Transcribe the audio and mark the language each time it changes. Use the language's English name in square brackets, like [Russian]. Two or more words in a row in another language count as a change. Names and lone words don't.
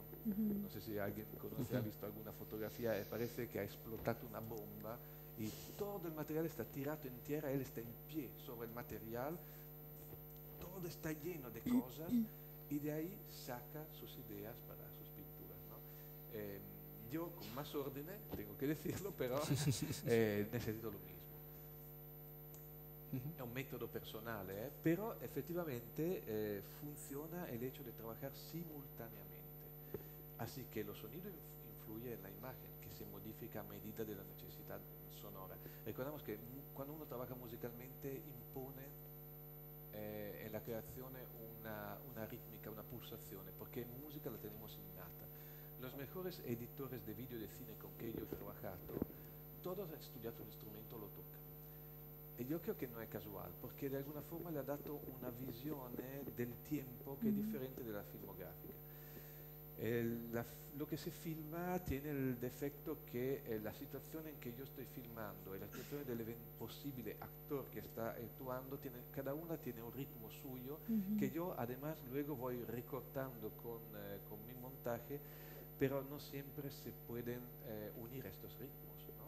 [Spanish] No sé si alguien conoce, ha visto alguna fotografía, parece que ha explotado una bomba y todo el material está tirado en tierra, él está en pie sobre el material, todo está lleno de cosas y de ahí saca sus ideas para sus pinturas, ¿no? Yo con más orden, tengo que decirlo, pero necesito lo mismo. [Italian] È un metodo personale, però effettivamente funziona [Spanish] el hecho de trabajar simultáneamente. Así que lo sonido influye en la imagen, que se modifica a medida de la necesidad sonora. Recordamos que cuando uno trabaja musicalmente impone en la creación una rítmica, una pulsación, porque en música la tenemos innata. Los mejores editores de vídeo y de cine con que yo he trabajado, todos han estudiado un instrumento, lo tocan. [Italian] E io credo che non è casuale, perché di [Spanish] alguna forma [Italian] le ha dato una visione del tiempo che è differente della filmografica. [Spanish] Lo que se filma tiene el defecto que la situación en que yo estoy filmando y la situación del posible actor que está actuando, cada una tiene un ritmo suyo que yo además luego voy recortando con mi montaje, pero no siempre se pueden unir estos ritmos, ¿no?